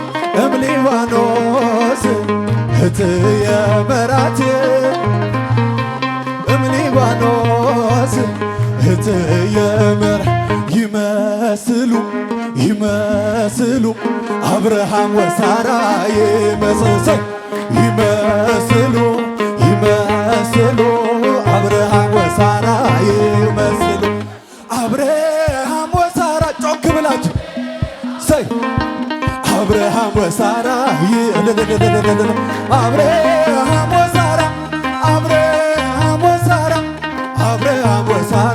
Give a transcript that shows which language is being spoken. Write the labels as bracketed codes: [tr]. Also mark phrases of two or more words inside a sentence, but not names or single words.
[gez] እምሊባኖስ እህትየ መራት እምሊባኖስ እህትየ መራት ይመስሉ ይመስሉ አብርሃም ወሳራ ይመስሉ ይመስሉ ይመስሉ አብርሃም ወሳራ ይመስሉ አብርሃም ወሳራ [am] ጮክ ብላችሁ [gez] ሰይ አብርሃም ወሳራ አብርሃም ወሳራ አብርሃም ወሳራ አብርሃም ወሳራ